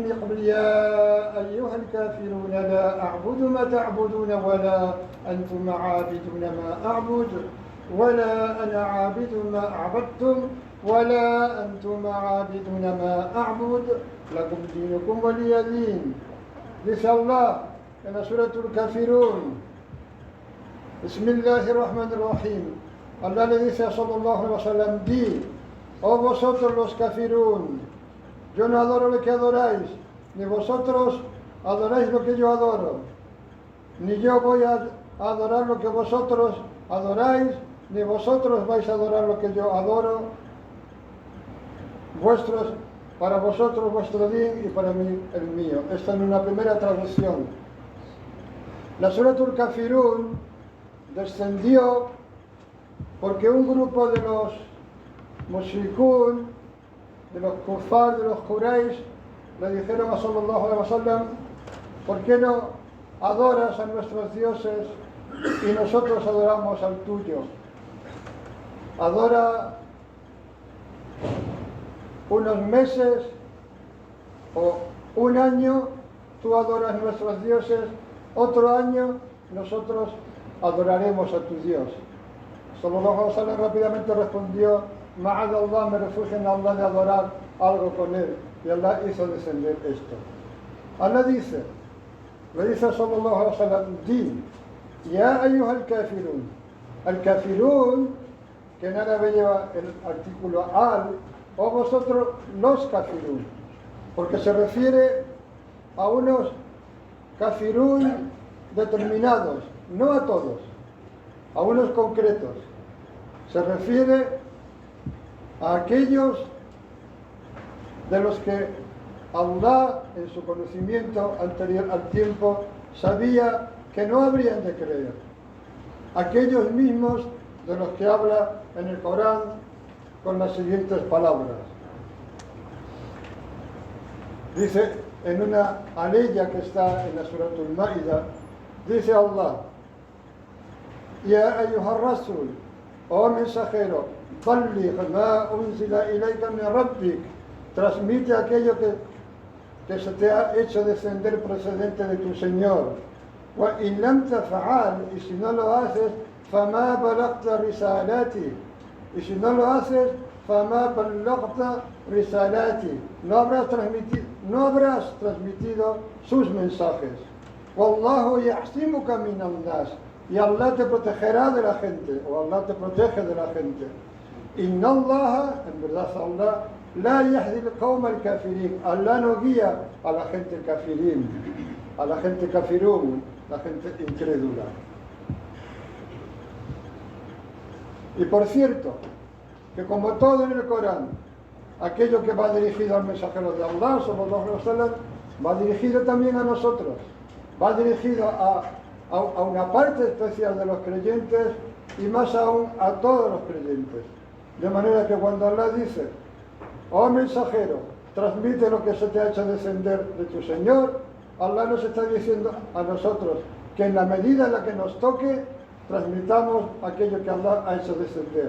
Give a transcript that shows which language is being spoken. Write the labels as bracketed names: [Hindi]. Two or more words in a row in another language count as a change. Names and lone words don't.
[Arabic] يقول: يا أيها الكافرون لا أعبد ما تعبدون ولا أنتم عابدون ما أعبد ولا أنا عابد ما أعبدتم ولا أنتم عابدون ما أعبد لكم دينكم ولي دين. [Spanish] Dice Allah en la Surah Al-Kafirun: [Arabic] بسم الله الرحمن الرحيم. [Spanish] Allah le dice a [Arabic] صلى الله عليه وسلم: [Spanish] di, oh vosotros los kafirun, yo no adoro lo que adoráis, ni vosotros adoráis lo que yo adoro, ni yo voy a adorar lo que vosotros adoráis, ni vosotros vais a adorar lo que yo adoro. Para vosotros vuestro din y para mí el mío. Esta es una primera traducción. La Suratul Kafirun descendió porque un grupo de los mushrikun, de los kufar, de los Quraysh, le dijeron a [Arabic] صلى الله عليه وسلم: [Spanish] ¿por qué no adoras a nuestros dioses y nosotros adoramos al tuyo? Adora unos meses o un año, tú adoras nuestros dioses, otro año nosotros adoraremos a tu Dios. [Arabic] صلى الله عليه وسلم [Spanish] rápidamente respondió: [Arabic] معاذ الله, [Spanish] me refugio en Allah de adorar algo con él. Y Allah hizo descender esto. Allah dice, le dice [Arabic] صلى الله عليه وسلم: [Spanish] di, [Arabic] يا أيها الكافرون. الكافرون, [Spanish] que en árabe lleva el artículo al, o vosotros los kafirun, porque se refiere a unos kafirun determinados, no a todos, a unos concretos. Se refiere a aquellos de los que Allah, en su conocimiento anterior al tiempo, sabía que no habrían de creer. Aquellos mismos de los que habla en el Corán con las siguientes palabras. Dice en una aleya que está en la Suratul Maida, dice Allah: [Arabic] يا أيها الرسول, [Spanish] oh mensajero, [Arabic] بلغ ما أنزل إليك من ربك, [Spanish] transmite aquello que se te ha hecho descender procedente de tu Señor. [Arabic] وإن لم تفعل, [Spanish] y si no lo haces, [Arabic] فما بلغت رسالته, [Spanish] y si no lo haces, [Arabic] فما بلغت رسالته, [Spanish] no habrás transmitido sus mensajes. [Arabic] والله يعصمك من الناس, [Spanish] y Allah te protegerá de la gente, o Allah te protege de la gente. [Arabic] إن الله, [Spanish] en verdad Allah, [Arabic] لا يهدي القوم الكافرين, [Spanish] Allah no guía a la gente kafirin, a la gente kafirun, la gente incrédula. Y por cierto, que como todo en el Corán, aquello que va dirigido al mensajero de Allah, [Arabic] صلى الله عليه وسلم, [Spanish] va dirigido también a nosotros, va dirigido a una parte especial de los creyentes y más aún a todos los creyentes. De manera que cuando Allah dice: oh mensajero, transmite lo que se te ha hecho descender de tu Señor, Allah nos está diciendo a nosotros que en la medida en la que nos toque, transmitamos aquello que Allah ha hecho descender.